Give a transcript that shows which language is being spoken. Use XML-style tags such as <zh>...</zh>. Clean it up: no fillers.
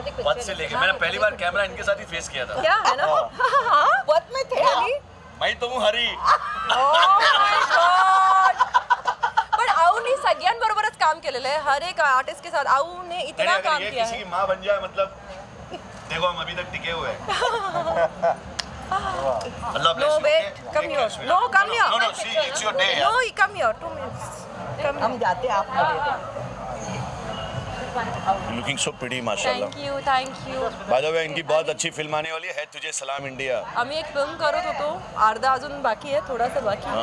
<hi>पद से लेके मैंने पहली बार कैमरा इनके साथ ही फेस किया था. क्या है ना. पद में थे अली. मैं तो हूँ हरी.</hi> <mr>पण आऊने सगळ्यांबरोबरच काम केलेलं आहे.</mr> <hi>हर एक आर्टिस्ट के साथ आऊने इतना काम किया है. किसी की माँ बन जाए मतलब देखो हम अभी तक टिके हुए हैं.</hi> <en>Allah bless No you. wait, come here. No, come here. No, see, it's your day. No, come here. 2 minutes.</en> <hi>हम जाते आप</hi> <en>Looking so pretty माशाल्लाह. Thank you.</en> <hi>By the way इनकी बहुत अच्छी फिल्म आने वाली है तुझे सलाम इंडिया.</hi> <mr>आम्ही एक फिल्म करत होतो, अर्धा अजून बाकी आहे, थोडासा बाकी आहे.</mr>